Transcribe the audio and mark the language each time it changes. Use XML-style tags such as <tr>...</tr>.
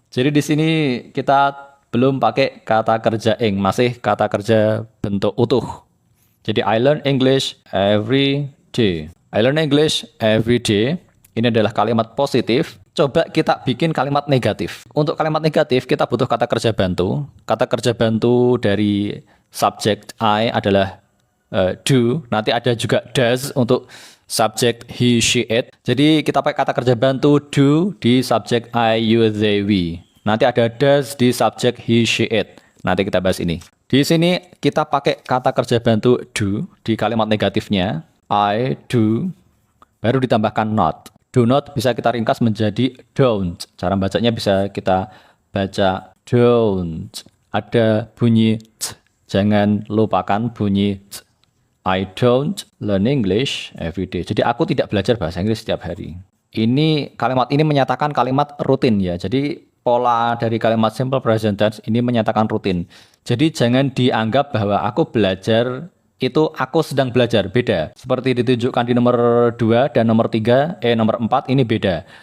<id>Jadi di sini kita belum pakai kata kerja ing, masih kata kerja bentuk utuh.</id> <en>Jadi I learn English every day. I learn English every day.</en> <id>Ini adalah kalimat positif. Coba kita bikin kalimat negatif. Untuk kalimat negatif kita butuh kata kerja bantu. Kata kerja bantu dari subject I adalah do. Nanti ada juga does untuk subject he, she, it. Jadi kita pakai kata kerja bantu do di subject I, you, they, we. Nanti ada does di subject he, she, it. Nanti kita bahas ini. Di sini kita pakai kata kerja bantu do di kalimat negatifnya.</id> <en>I do.</en> <id>Baru ditambahkan not. Do not bisa kita ringkas menjadi don't. Cara bacanya bisa kita baca don't. Ada bunyi t. Jangan lupakan bunyi t.</id> <en>I don't learn English every day.</en> <id>Jadi aku tidak belajar bahasa Inggris setiap hari. Kalimat ini menyatakan kalimat rutin ya. Jadi pola dari kalimat simple present tense ini menyatakan rutin. Jadi jangan dianggap bahwa aku belajar itu aku sedang belajar, beda. Seperti ditunjukkan di nomor 2 dan nomor 3, nomor 4 ini beda.</id>